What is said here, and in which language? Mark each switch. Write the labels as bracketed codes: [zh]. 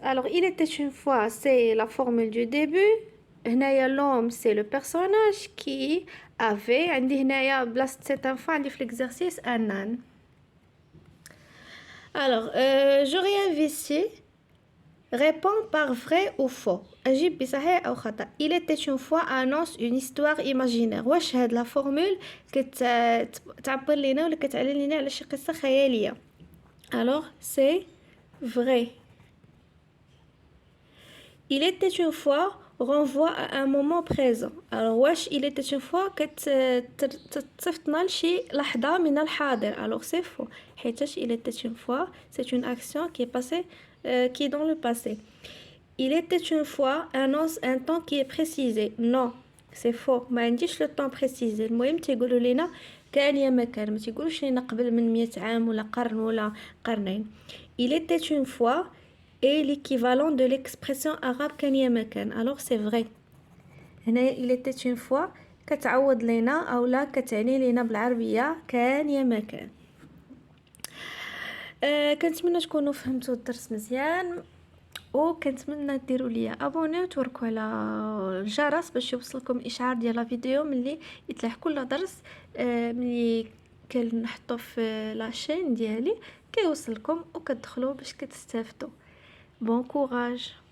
[fr] alors il était une fois, c'est la formule du début. هنايا l'homme c'est le personnage qui avait. [ar] عندي هنايا بلاصة cette info عندي في l'exercice un âne. [fr] alors je réinvestis. réponds par vrai ou faux. [ar] أجيب بصحيح أو خطأ. [fr] il était une fois annonce une histoire imaginaire. [ar] واش هاد لا فورمول كتعبر لينا ولا كتعلن لينا على شي قصة خيالية. [fr] alors c'est vrai. il était une fois renvoie à un moment présent. [ar] alors واش [fr] il était une fois [ar] كتصيفطنا لشي لحظة من الحاضر. [fr] alors c'est faux [ar] حيتاش [fr] il était une fois c'est une action qui est passée qui est dans le passé. il était une fois annonce un temps qui est précisé. non c'est faux [ar] ما عنديش [fr] le temps précisé. [ar] المهم تيقولوا لينا كان يا ما كان ما تيقولوش لينا قبل من 100 عام ولا قرن ولا قرنين. [fr] il était une fois est l'équivalent de l'expression arabe [ar] كان يا ما كان. [fr] alors c'est vrai. [ar] هنا [fr] il était une fois [ar] كتعوض لينا او لا كتعني لينا بالعربية كان يا ما كان. كنتمنى تكونوا فهمتوا الدرس مزيان وكنتمنى ديروا ليا ابوني وتوركوا على الجرس باش يوصلكم اشعار ديال لا فيديو ملي يطلع كل درس ملي كنحطو في لاشين ديالي كيوصلكم وكتدخلوا باش كتستافدوا. [fr] bon courage.